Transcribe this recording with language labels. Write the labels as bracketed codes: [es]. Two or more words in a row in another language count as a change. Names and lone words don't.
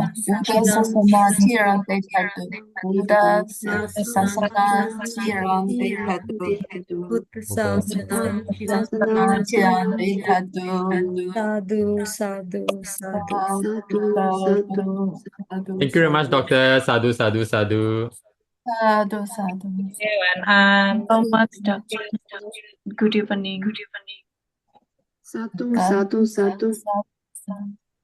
[pi] chiram dekadu. Buddha sasana chiram dekadu. Buddha sasana chiram dekadu. Sadhu, sadhu, sadhu. [en] Thank you very much, Doctor. [pi] Sadhu, sadhu, sadhu. Sadhu, sadhu. [en] So much, Doctor. Good evening. [pi] Sadhu, sadhu, sadhu.